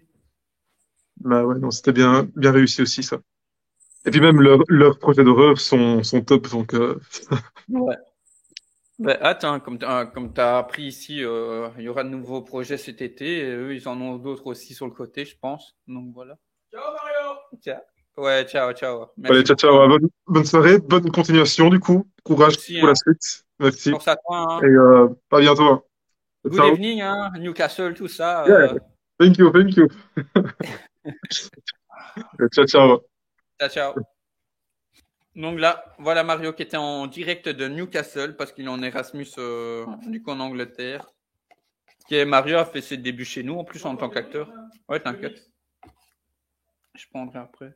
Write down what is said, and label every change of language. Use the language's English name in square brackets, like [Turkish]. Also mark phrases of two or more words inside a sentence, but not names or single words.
[French] bah ouais, non, c'était bien réussi aussi, ça. Et puis même leurs projets d'horreur sont top, donc Ouais. Ben, attends, comme t'as appris ici, il y aura de nouveaux projets cet été, et eux, ils en ont d'autres aussi sur le côté, je pense. Donc voilà. Ciao Mario. Ciao. Ouais, [Italian] ciao, ciao. [French] allez, Merci ciao, beaucoup, ciao. hein. Bonne soirée, bonne continuation, du coup. Toi Courage aussi, pour la hein. suite. Merci. Force à toi, Et hein. à bientôt, hein. [English] Good [French] Ciao. [English] evening, [French] hein. Newcastle, tout ça. [English] Yeah. Thank you, thank you. [Italian] Ciao, ciao. Ciao, ciao. [French] Donc là, voilà Mario qui était en direct de Newcastle parce qu'il est en Erasmus, du coup en Angleterre. Mario a fait ses débuts chez nous en plus en tant qu'acteur. Ouais, t'inquiète. Je prendrai après.